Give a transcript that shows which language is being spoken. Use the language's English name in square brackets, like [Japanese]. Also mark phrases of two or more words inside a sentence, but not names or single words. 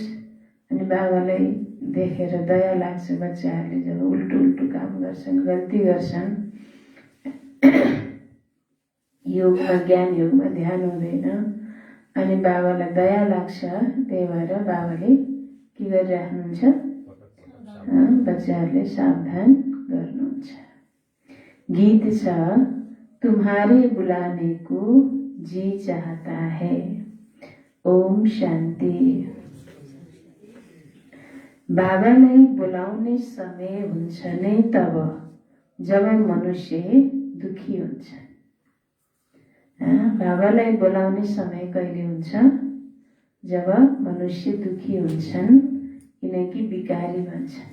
[Nepali] अनि बाबालाई देखेर दया लाग्छ बच्चाहरूले जब उल्टो काम गर्छन्, गल्ती गर्छन्, योगमा ज्ञान योगमा ध्यान हुँदैन, अनि बाबालाई दया लाग्छ। त्यही भएर बाबाले के गरिराख्नुहुन्छ? बच्चाहरूले सावधान गर्नुहुन्छ। गीत छ, [Hindi] तुम्हारे बुलाने को जी चाहता है। ओम शांति। [Nepali] बाबालाई बोलाउने समय हुन्छ नै तब जब मनुष्य दुखी हुन्छ। बाबालाई बोलाउने समय कहिले हुन्छ? जब मनुष्य दुखी हुन्छन्, किनकि विकारी भन्छन्।